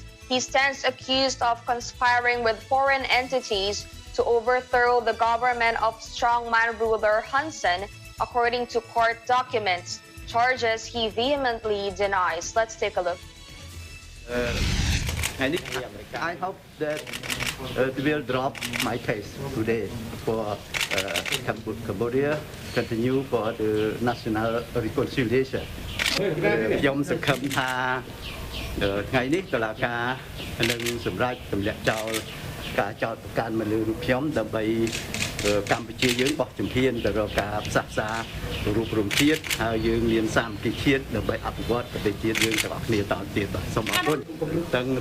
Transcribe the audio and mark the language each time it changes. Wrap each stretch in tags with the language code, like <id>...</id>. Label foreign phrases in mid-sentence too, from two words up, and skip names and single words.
<en>He stands accused of conspiring with foreign entities to overthrow the government of strongman ruler Hun Sen, according to court documents, charges he vehemently denies. Let's take a look. I hope that they will drop my case today for Cambodia, continue for the national reconciliation.</en> <km>ខ្ញុំសង្ឃឹមថាថ្ងៃនេះតុលាការនឹងសម្រេចទម្លាក់ចោលការចោទប្រកាន់មកលើរូបខ្ញុំដើម្បីកម្ពុជាយើងបោះជំហានទៅរកការផ្សះផ្សារូបរ ងជាតិហើយយើងមានសាមគ្គីជាតិដើម្បីអភិវឌ្ឍប្រទេសជាតិយើងទាំងអស់គ្នាតទៅទៀតសូមអរគុណទាំងរ</km>